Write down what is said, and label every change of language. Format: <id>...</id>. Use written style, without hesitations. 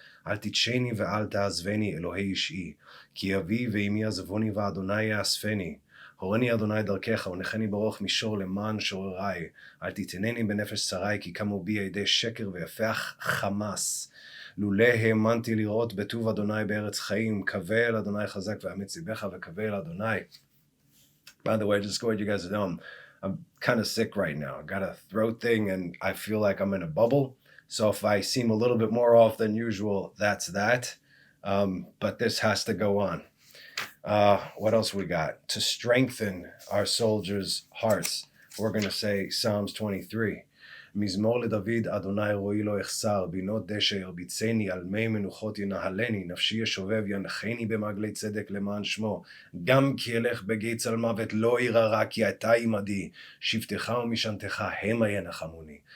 <he>אל תתשני ואל תעזבני אלוהי אישי. כי אבי ואמי עזבוני ואדוני יאספני. הורני אדוני דרכך ונחני ברוך מישור למען שוררי. אל תיתנני בנפש צרי כי קמו בי ידי שקר ויפח חמאס. לולא האמנתי לראות בטוב אדוני בארץ חיים. קווה אל אדוני חזק ואמץ ליבך וקווה אל אדוני.</he> <en>By the way, just go ahead, you guys know I'm kind of sick right now. I got a throat thing and I feel like I'm in a bubble. So if I seem a little bit more off than usual, that's that. But this has to go on. What else we got? To strengthen our soldiers' hearts, we're going to say Psalms 23.</en> <he>מזמור לדוד, אדוני רואי לא אחסר, בינות דשא ירביצני, על מי מנוחות ינהלני, נפשי ישובב ינחני במעגלי צדק למען שמו, גם כי אלך בגיא צל מוות לא אירא רע, כי אתה עמדי, שבטך ומשענתך המה ינחמוני.</he>